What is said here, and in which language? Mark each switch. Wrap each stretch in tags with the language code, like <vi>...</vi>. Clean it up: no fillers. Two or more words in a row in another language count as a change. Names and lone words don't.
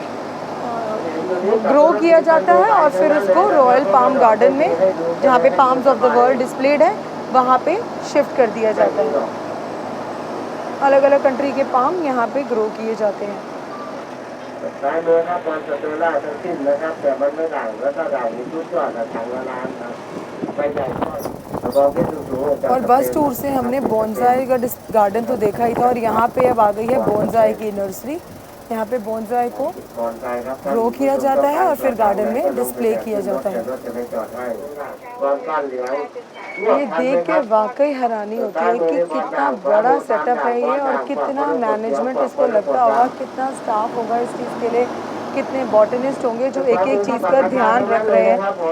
<hi>ग्रो किया जाता है और फिर उसको रॉयल पाम गार्डन में जहाँ पे</hi> <en>palms of the world</en> <hi>डिस्प्लेड है वहाँ पे शिफ्ट कर दिया जाता है। अलग अलग कंट्री के पाम यहाँ पे ग्रो किए जाते हैं।</hi> <th>ซ้ายมือครับบอลสเตลล่าทั้งสิ้นนะครับแต่มันไม่ด่างแล้วถ้าด่างนี่ชุดยอดนะถังละล้านนะใบใหญ่ก็บอกให้สูงๆ</th> <hi>और</hi> <en>bus tour</en> <hi>से हमने बोनसाई का गार्डन तो देखा ही था और यहाँ पे अब आ गई है बोनसाई की नर्सरी। यहाँ पे बोनसाई को ग्रो किया जाता है और फिर गार्डन में डिस्प्ले किया जाता है। ये देख के वाकई हैरानी होती है कि कितना बड़ा सेटअप है ये और कितना मैनेजमेंट इसको लगता होगा, कितना स्टाफ होगा इस चीज़ के लिए, कितने बॉटनिस्ट होंगे जो एक एक चीज़ का ध्यान रख रहे हैं।</hi>